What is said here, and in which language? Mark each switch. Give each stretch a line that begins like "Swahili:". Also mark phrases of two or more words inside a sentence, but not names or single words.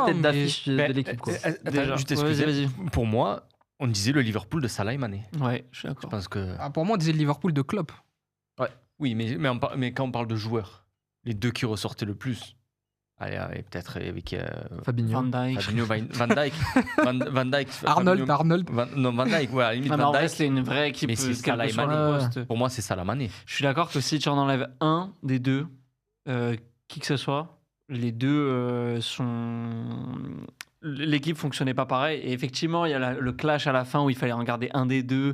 French: ensemble, tête mais- d'affiche de Ben, l'équipe. Quoi. Attends, Déjà. juste Ouais, excusez. vas-y, Pour moi, on disait le Liverpool de Salah et Mané. Ouais, je suis Je d'accord. pense que. Ah, pour moi, on disait le Liverpool de Klopp. Oui, mais quand on parle de joueurs, les deux qui ressortaient le plus. Allez, peut-être avec Fabinho. Van Dijk. Fabinho, Van Dijk. Van Dijk. Arnold, Fabinho- Arnold. Non, Van Dijk, ouais, à la limite, Non, mais Van en vrai, Dijk. c'est une vraie équipe. Mais c'est quel Salah que et soit Mané. le poste. Pour moi, c'est Salah Mané. Je suis d'accord que si tu en enlèves un des deux, qui que ce soit, les deux sont. L'équipe fonctionnait pas pareil. Et effectivement, il y a le clash à la fin où il fallait en garder un des deux.